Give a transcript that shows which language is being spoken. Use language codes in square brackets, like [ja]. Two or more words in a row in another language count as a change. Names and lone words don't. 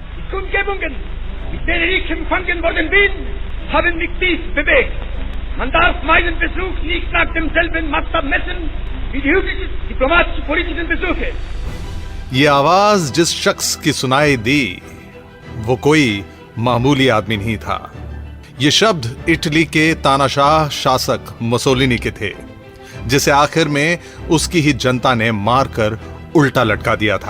[de] Kundgebungen, mit denen ich empfangen worden bin, haben mich dies bewegt. Man darf meinen Besuch nicht nach demselben Maßstab messen wie die üblichen diplomatisch-politischen Besuche. [hi] ये आवाज जिस शख्स की सुनाई दी वो कोई मामूली आदमी नहीं था। ये शब्द इटली के तानाशाह शासक मुसोलिनी के थे, जिसे आखिर में उसकी ही जनता ने मारकर उल्टा लटका दिया था।